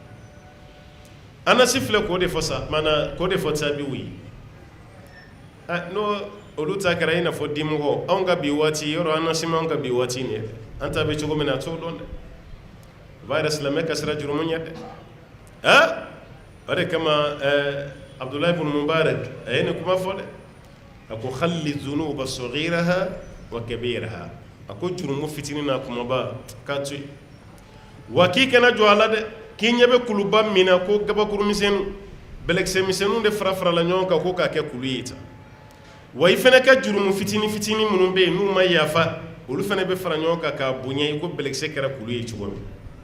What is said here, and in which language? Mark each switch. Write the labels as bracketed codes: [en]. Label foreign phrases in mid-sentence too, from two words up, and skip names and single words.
[bm] Anasi filɛ k'o de fɔ sa maana k'o de fɔ tabi'u ye n'o olu ta kɛra i n'a fɔ dimɔgɔ anw ka bi waati yɔrɔ Anasi ma anw ka bi waati nin ye an ta bɛ cogo min na a t'o dɔn dɛ o b'a yɛrɛ silamɛ ka sira jurumu ɲɛ dɛ o de kama Abdullah ibn Mubarak a ye nin kuma fɔ dɛ a ko [ar] خل الذنوب صغيرها وكبيرها [bm] a ko jurumu fitinin n'a kumaba k'a to yen wa k'i kana jɔ a la dɛ k'i ɲɛ bɛ kuluba min na ko gabakuru misɛnninw bɛlɛkisɛ misɛnninw de fara farala ɲɔgɔn kan ko k'a kɛ kulu ye tan wa i fana ka jurumu fitinin fitinin minnu bɛ yen n'u ma yafa olu fana bɛ fara ɲɔgɔn kan k'a bonya i ko bɛlɛkisɛ kɛra kulu ye cogo min